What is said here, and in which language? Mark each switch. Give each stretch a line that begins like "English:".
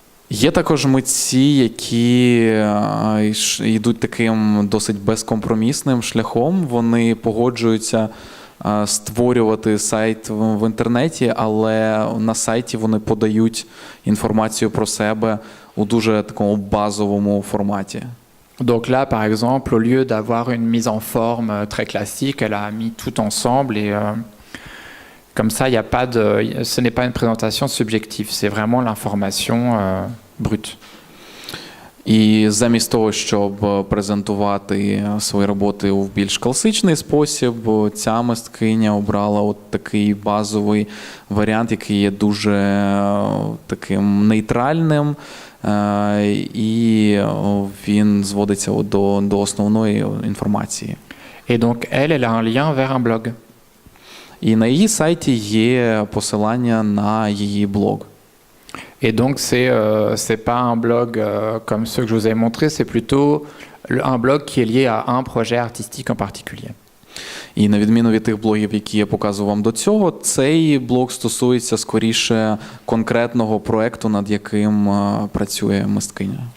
Ukrainian: Є також митці, які йдуть таким досить безкомпромісним шляхом. Вони погоджуються створювати сайт в інтернеті, але на сайті вони подають інформацію про себе у дуже такому базовому форматі.
French: Donc là, par exemple, au lieu d'avoir une mise en forme très classique, elle a mis tout ensemble et comme ça, ce n'est pas une présentation subjective, c'est vraiment l'information brute.
Ukrainian: І замість того, щоб презентувати свої роботи в більш класичний спосіб, ця мисткиня обрала от такий базовий варіант, який є дуже таким нейтральним, і він зводиться до основної інформації.
French: Et donc, elle a un lien vers un blog.
Ukrainian: І на її сайті є посилання на її блог.
French: Et donc, c'est pas un blog comme ceux que je vous ai montrés, c'est plutôt un blog qui est lié à un projet artistique en particulier.
Ukrainian: І на відміну від тих блогів, які я показував вам до цього, цей блог стосується скоріше конкретного проекту, над яким працює мисткиня.